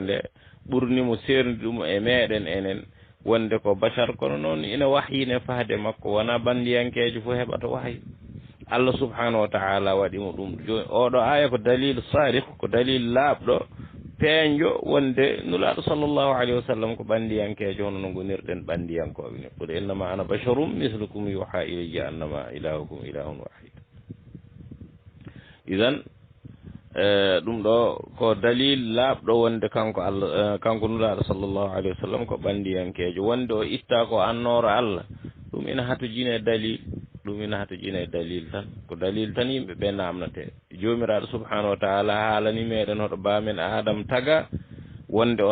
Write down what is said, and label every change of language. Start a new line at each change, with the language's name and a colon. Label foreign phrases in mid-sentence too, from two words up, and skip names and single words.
Fula: nde ɓurnimo sernude ɗum e meɗen enen wonde ko bachar kono noon ina wahyine fahde makko wona bandiyankejo fof heɓata wahyi Allah
Arabic: سبحانه وتعالى
Fula: waɗimo ɗum joni oɗo aya ko
Arabic: دليل صريح
Fula: ko dalil laaɓɗo peeñjo wonde nulaɗo
Arabic: صلى الله عليه وسلم
Fula: ko ɓandiyankejo hono no gonirɗen ɓandiyankoɓe ne
Arabic: قل إنما أنا بشر مثلكم يوحى إلي أنما إلهكم إله واحد
Fula: idan ɗum ɗo ko dalil laaɓɗo wonde kanko Allah kanko nulaɗo
Arabic: صلى الله عليه وسلم
Fula: ko ɓandiyankejo wonde o itta ko annoro Allah ɗum ina hatojine dalil tan ko dalil tan yimɓe ɓe namnate jomiraɗo
Arabic: سبحانه وتعالى
Fula: haalani meɗen hoɗo bamen Adam taga wonde